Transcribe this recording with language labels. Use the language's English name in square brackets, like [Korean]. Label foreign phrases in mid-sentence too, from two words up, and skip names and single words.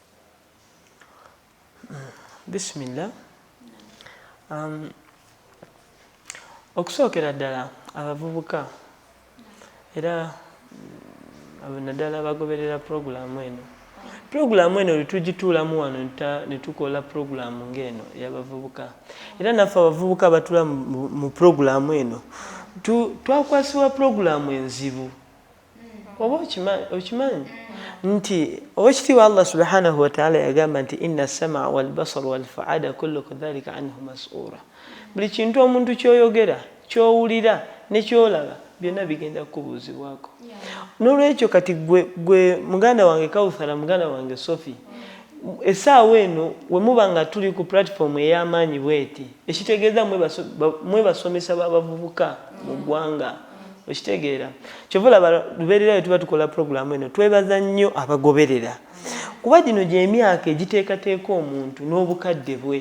[Ganda] Bismillah. Okusookera ddala abavubuka era naddala abagoberera puroguramu eno letugituulamu wano ne tukola puroguramu ng'eno ey'abavubuka era naffe abavubuka abatula mu puroguramu eno twakwasibwa puroguramu enzibu oba okimanyi nti owekitiibwa [Arabic] الله سبحانه وتعالى [Ganda] yagamba nti [Arabic] إن السمع والبصر والفؤاد كل ذلك عنه مسؤولا. [Ganda] Buli kintu omuntu ky'oyogera ky'owulira ne ky'olaba byonna bigenda kubuuzibwako. N'olwekyo kati gwe muganda wange Kawuthara muganda wange Sophie essaawa eno we muba nga tuli ku platform ey'amaanyi bweti ekitegeeza mwebasomesa b'abavubuka mu ggwanga okitegeera kyova olaba lubeererayo tuba tukola puroguramu eno twebaza nnyo abagoberera kuba gino gy'emyaka egiteekateeka omuntu n'obukadde bwe.